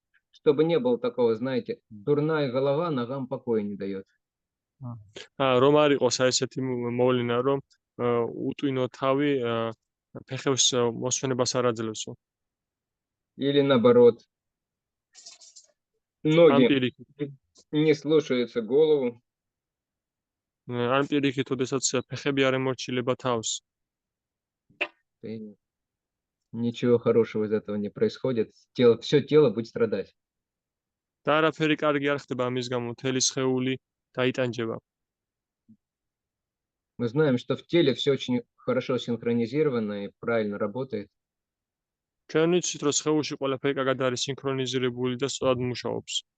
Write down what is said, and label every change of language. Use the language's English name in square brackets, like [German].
[Russian] Чтобы не было такого, знаете, дурная голова ногам покоя не дает. [Georgian] რომ არ იყოს ესეთი მოვლენა, რომ უტვინო თავი ფეხებს მოსვენებას არ აძლევსო. [Russian] Или наоборот, ноги не слушаются голову. [Georgian] არ პირიქით, ოდესაც ფეხები არ ემორჩილება თავს. [Russian] Ничего хорошего из этого не происходит. Все тело будет страдать. [Georgian] და არაფერი კარგი არ ხდება ამის გამო, მთელი სხეული დაიტანჯება. [Russian] Мы знаем, что в теле все очень хорошо синхронизировано и правильно работает. [Georgian] ჩვენ ვიცით, რომ სხეულში ყველაფერი კარგად არის სინქრონიზირებული და სწორად მუშაობს.